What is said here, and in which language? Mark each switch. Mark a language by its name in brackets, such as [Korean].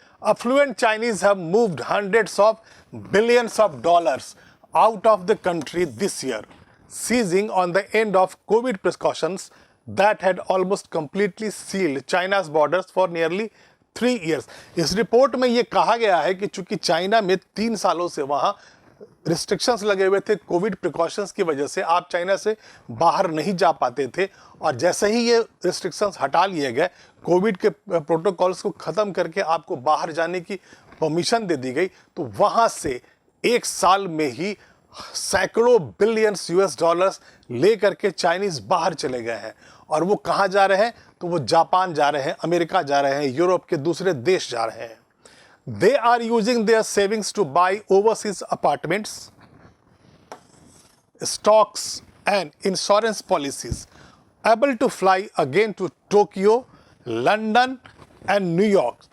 [English] Affluent Chinese have moved hundreds of billions of dollars out of the country this year, seizing on the end of COVID precautions that had almost completely sealed China's borders for nearly 3 years. [Hindi] इस report में ये कहा गया है कि चूंकि China में 3 सालों से वहाँ रिस्ट्रिक्शंस लगे हुए थे, कोविड प्रिकॉशंस की वजह से आप चाइना से बाहर नहीं जा पाते थे और जैसे ही ये रिस्ट्रिक्शंस हटा लिए गए, कोविड के प्रोटोकॉल्स को ख़त्म करके आपको बाहर जाने की परमिशन दे दी गई, तो वहाँ से एक साल में ही सैकड़ों बिलियंस यूएस डॉलर्स ले करके चाइनीज़ बाहर चले गए हैं। और वो कहाँ जा रहे हैं? तो वो जापान जा रहे हैं, अमेरिका जा रहे हैं, यूरोप के दूसरे देश जा रहे हैं। [English] They are using their savings to buy overseas apartments, stocks and insurance policies, able to fly again to Tokyo, London and New York.